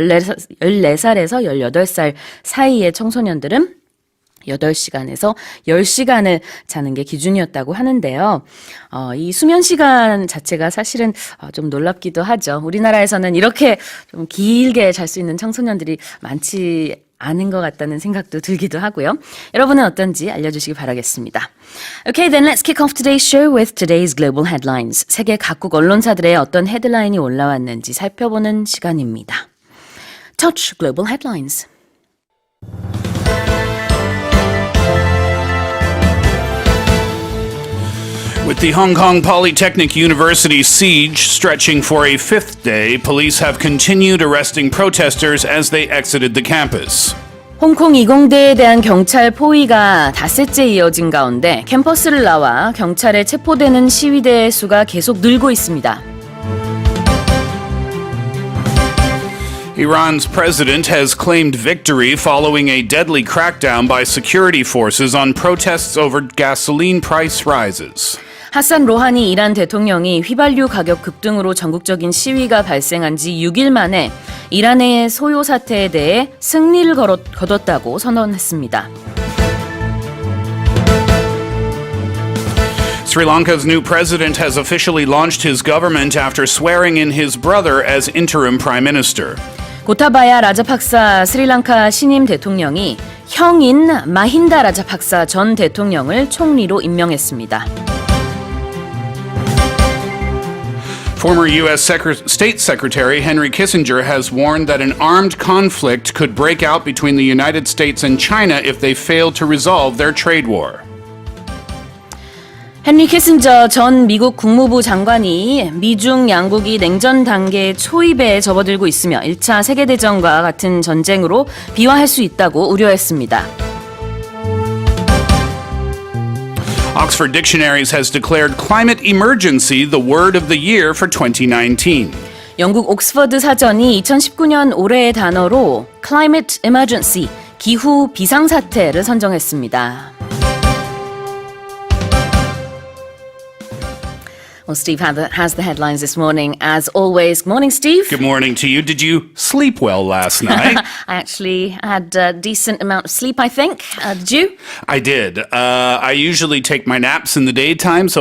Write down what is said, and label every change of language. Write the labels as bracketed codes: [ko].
[ko] 14살에서 18살 사이의 청소년들은 8시간에서 10시간을 자는 게 기준이었다고 하는데요. 이 수면 시간 자체가 사실은 좀 놀랍기도 하죠. 우리나라에서는 이렇게 좀 길게 잘 수 있는 청소년들이 많지 않은 것 같다는 생각도 들기도 하고요. 여러분은 어떤지 알려주시기 바라겠습니다. [en] Okay, then let's kick off today's show with today's global headlines. [ko] 세계 각국 언론사들의 어떤 헤드라인이 올라왔는지 살펴보는 시간입니다. [en] Touch Global Headlines. With the Hong Kong Polytechnic University siege stretching for a 5th day, police have continued arresting protesters as they exited the campus. [ko] 홍콩 이공대에 대한 경찰 포위가 닷새째 이어진 가운데 캠퍼스를 나와 경찰에 체포되는 시위대의 수가 계속 늘고 있습니다. [en] Iran's president has claimed victory following a deadly crackdown by security forces on protests over gasoline price rises. [ko] 하산 로하니 이란 대통령이 휘발유 가격 급등으로 전국적인 시위가 발생한 지 6일 만에 이란의 소요 사태에 대해 승리를 거뒀다고 선언했습니다. [en] Sri Lanka's new president has officially launched his government after swearing in his brother as interim prime minister. [ko] 고타바야 라자팍사 스리랑카 신임 대통령이 형인 마힌다 라자팍사 전 대통령을 총리로 임명했습니다. [en] Former U.S. State Secretary Henry Kissinger has warned that an armed conflict could break out between the United States and China if they fail to resolve their trade war. [ko] 헨리 키신저 전 미국 국무부 장관이 미중 양국이 냉전 단계 초입에 접어들고 있으며 1차 세계대전과 같은 전쟁으로 비화할 수 있다고 우려했습니다. [en] Oxford Dictionaries has declared climate emergency the word of the year for 2019. [ko] 영국 옥스퍼드 사전이 2019년 올해의 단어로 Climate Emergency, 기후 비상사태를 선정했습니다. [en] Well, Steve has the headlines this morning, as always. Good morning, Steve. Good morning to you. Did you sleep well last night? I actually had a decent amount of sleep, I think. Did you? I did. I usually take my naps in the daytime, so